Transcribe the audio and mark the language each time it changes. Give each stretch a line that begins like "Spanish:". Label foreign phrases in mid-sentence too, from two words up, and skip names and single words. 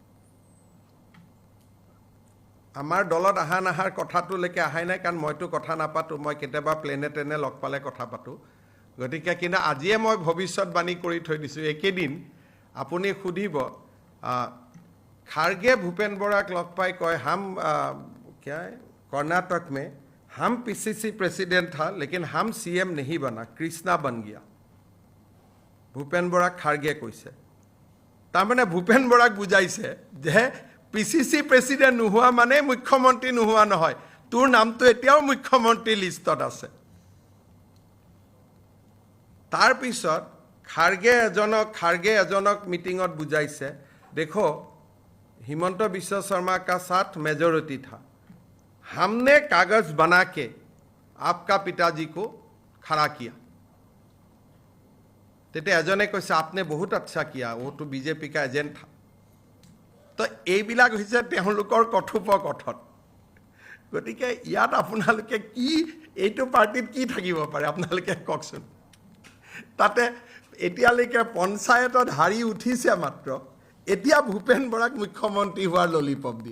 Assamese: আমাৰ দলত অহা নাহাৰ কথাটোলৈকে অহাই নাই, কাৰণ মইতো কথা নাপাতোঁ। মই কেতিয়াবা প্লেনে লগ পালে কথা পাতোঁ। গতিকে কিন্তু আজিয়ে মই ভৱিষ্যতবাণী কৰি থৈ দিছোঁ। একেদিন আপুনি সুধিব, খাৰ্গে ভূপেন বৰাক লগ পাই কয়,
Hindi: कर्नाटक में हम PCC प्रेसिडेंट था, लेकिन हम CM नहीं बना, कृष्णा बन गया।
Assamese: ভূপেন বৰাক খাৰ্গে কৈছে। তাৰমানে ভূপেন বৰাক বুজাইছে যে PCC প্ৰেচিডেণ্ট নোহোৱা মানে মুখ্যমন্ত্ৰী নোহোৱা নহয়, তোৰ নামটো এতিয়াও মুখ্যমন্ত্ৰী লিষ্টত আছে। তাৰপিছত খাৰ্গে এজনক মিটিঙত বুজাইছে, দেখো
Hindi: হিমন্ত বিশ্ব শৰ্মা का साथ मेजोरिटी था, हमने कागज बना के आपका पिताजी को खड़ा किया।
Assamese: তেতিয়া এজনে কৈছে,
Hindi: आपने बहुत अच्छा किया, वो तो BJP का एजेंट था।
Assamese: তো এইবিলাক হৈছে তেওঁলোকৰ কথোপকথন। গতিকে ইয়াত আপোনালোকে কি, এইটো পাৰ্টিত কি থাকিব পাৰে আপোনালোকে কওকচোন। তাতে এতিয়ালৈকে পঞ্চায়তত হাৰি উঠিছে মাত্ৰ, এতিয়া ভূপেন বৰাক মুখ্যমন্ত্ৰী হোৱাৰ ললিপপ দিয়ে।